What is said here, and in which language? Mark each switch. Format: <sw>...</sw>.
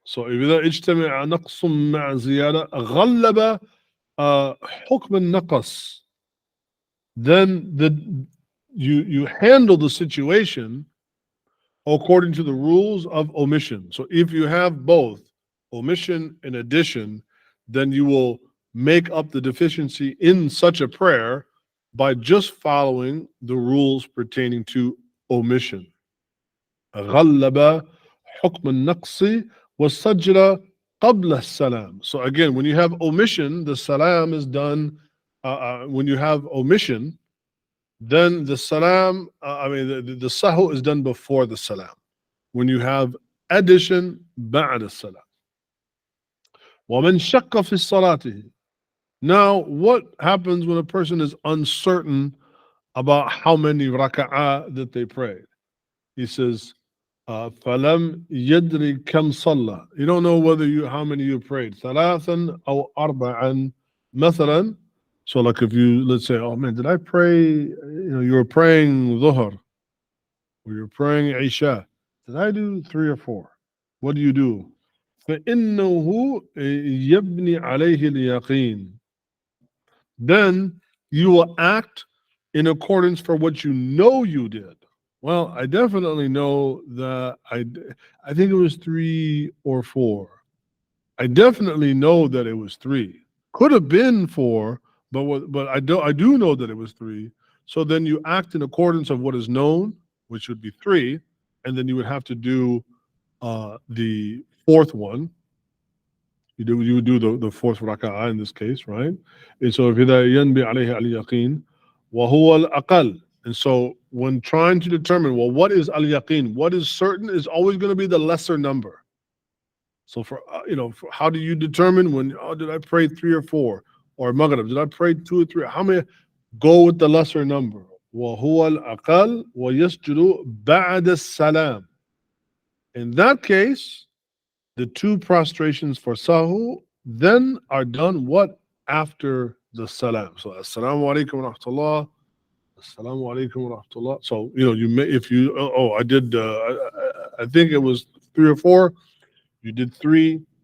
<en>So</en> <ar>إذا اجتمع نقص مع زيادة غلب حكم النقص,</ar> <en>then you handle the situation according to the rules of omission. So if you have both omission and addition, then you will make up the deficiency in such a prayer by just following the rules pertaining to omission.</en> <ar>غلب حكم النقص والسجر قبل السلام.</ar> <en>So again, when you have omission, the salam is done. When you have omission, then the salam, the sahw is done before the salam. When you have addition,</en> <ar>بعد السلام. ومن شك في صلاته.</ar> <en>Now, what happens when a person is uncertain about how many raka'ah that they prayed? He says,</en> <ar>فَلَمْ يَدْرِ كَمْ صَلَّى.</ar> <en>You don't know how many you prayed.</en> <ar>ثَلَاثًا أَوْ أَرْبَعًا مثلا.</ar> <en>So like if you, let's say, oh man, did I pray, you were praying Dhuhr, or you're praying Isha. Did I do 3 or 4? What do you do?</en> <ar>فَإِنَّهُ يَبْنِي عَلَيْهِ الْيَقِينَ.</ar> <en>Then you will act in accordance for what you know you did. Well, I definitely know that I think it was 3 or 4. I definitely know that it was 3. Could have been 4, but I do know that it was 3. So then you act in accordance of what is known, which would be 3, and then you would have to do the 4th one. You would do the 4th raka'ah in this case, right? And so if</en> <ar>ينبي عليه اليقين وهو الأقل.</ar> <en>And so when trying to determine, well, what is al-yaqeen? What is certain is always going to be the lesser number. So for how do you determine when, did I pray 3 or 4? Or maghrib, did I pray 2 or 3? How many? Go with the lesser number.</en> <ar>وهو الأقل ويسجد بعد السلام.</ar> <en>In that case, the 2 prostrations for sahw then are done what? After the salam. So assalamu alaikum wa rahmatullah. Assalamu alaikum wa rahmatullah. So you may, if you I did I think it was 3 or 4. You did 3.</en>